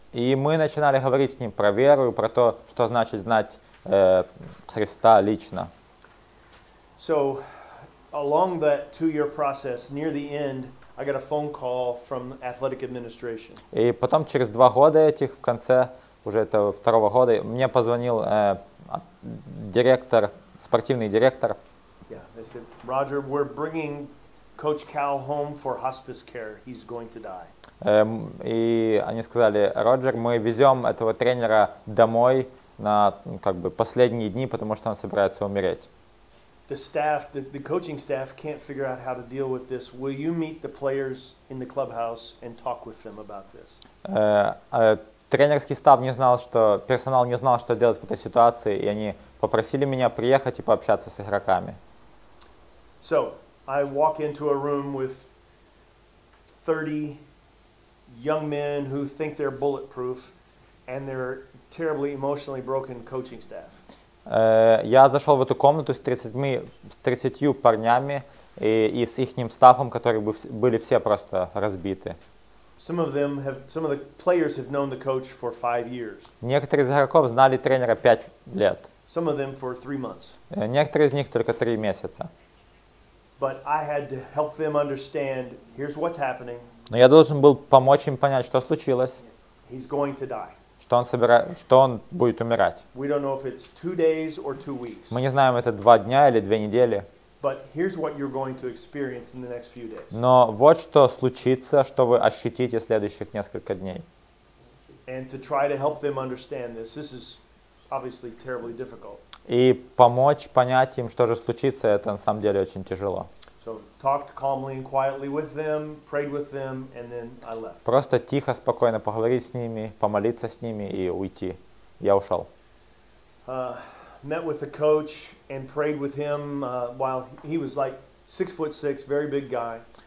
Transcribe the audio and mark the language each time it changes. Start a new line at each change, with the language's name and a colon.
Russian: И мы начинали говорить с ним про веру и про то, что значит знать Христа лично.
English: So along that 2-year process, near the end, I got a phone call from athletic administration.
Russian: И потом через 2 года этих, в конце уже этого 2-го года, мне позвонил директор, спортивный директор.
English: Yeah, they said, Roger, we're bringing Coach Cal home for hospice care. He's going to die.
Russian: И они сказали: Роджер, мы везем этого тренера домой на последние дни, потому что он собирается умереть.
English: The staff, the coaching staff can't figure out how to deal with this. Will you meet the players in the clubhouse and talk with them about this?
Russian: Тренерский став не знал, что персонал не знал, что делать в этой ситуации, и они попросили меня приехать и пообщаться с игроками.
English: So I walk into a room with 30 young men who think they're bulletproof, and they're terribly emotionally broken coaching staff.
Russian: Я зашел в эту комнату с 30 парнями и с ихним стафом, которые были все просто разбиты.
English: Some of the players have known the coach for 5 years.
Russian: Некоторые из игроков знали тренера 5 лет.
English: Some of them for 3 months.
Russian: Некоторые из них только 3 месяца.
English: But I had to help them understand, here's what's happening.
Russian: Но я должен был помочь им понять, что случилось.
English: He's going to die.
Russian: Что он будет умирать.
English: We don't know if it's 2 days or 2 weeks.
Russian: Мы не знаем, это 2 дня или 2 недели.
English: But here's what you're going to experience in the next few days.
Russian: Но вот что случится, что вы ощутите следующих несколько дней.
English: And to try to help them understand this is obviously terribly difficult.
Russian: И помочь понять им, что же случится, это на самом деле очень тяжело.
English: So talked calmly and quietly with them, prayed with them, and then I left.
Russian: Просто тихо, спокойно поговорить с ними, помолиться с ними и уйти. Я ушел.
English: Met with the coach and prayed with him while he was like 6'6", very big guy.